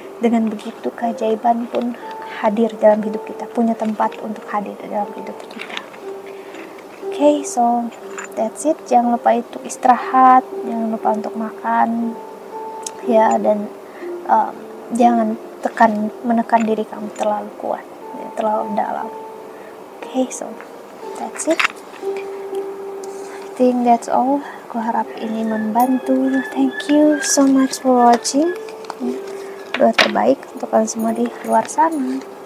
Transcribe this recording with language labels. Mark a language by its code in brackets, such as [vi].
[id] Dengan begitu keajaiban pun hadir dalam hidup kita, punya tempat untuk hadir dalam hidup kita. [en] Okay, so that's it. [id] Jangan lupa itu istirahat, jangan lupa untuk makan, ya, dan jangan menekan diri kamu terlalu kuat, ya, terlalu dalam. [en] Okay, so that's it. I think that's all. [id] Aku harap ini membantu. [en] Thank you so much for watching. [id] Doa terbaik untuk kalian semua di luar sana.